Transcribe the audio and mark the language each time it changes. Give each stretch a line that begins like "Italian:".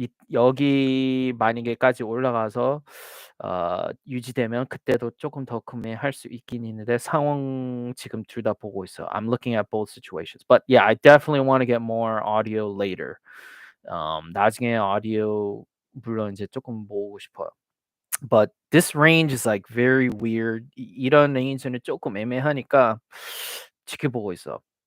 Korean: 여기 만약에까지 올라가서 유지되면 그때도 조금 더 구매할 수 있긴 있는데 상황 지금 둘 다 보고 있어.
English: I'm looking at both situations. But yeah, I definitely want to get more audio later.
Korean: 나중에 audio 물론 이제 조금 모으고 싶어요.
English: But this range is like very weird.
Korean: 이런 레인지는 조금 애매하니까 지켜보고 있어.